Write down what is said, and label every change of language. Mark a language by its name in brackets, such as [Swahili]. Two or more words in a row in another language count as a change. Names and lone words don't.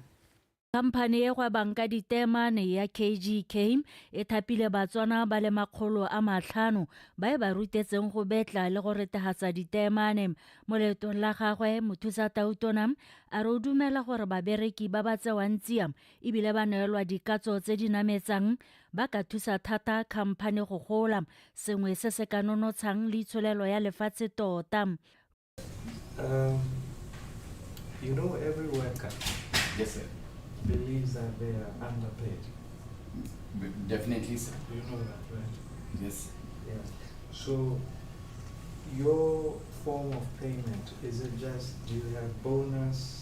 [Tswana] Kampane e gwebang ka ditemane ya KGK e thapile Batswana ba le 500 ba e ba rutetseng go betla le go retegatsa ditemane. Mo leetong la gagwe mothusa tautona a re o dumela gore babereki ba ba tsewang tsia ebile ba neelwa dikatso tse di nametsang ba ka thusa thata kampane go gola sengwe se se ka nonotshang leitsholelo ya lefatshe tota. [English] You know, every worker believes that they are underpaid. Definitely, sir. You know that, right? Yes. Yeah. So, your form of payment, is it just, do you have bonus?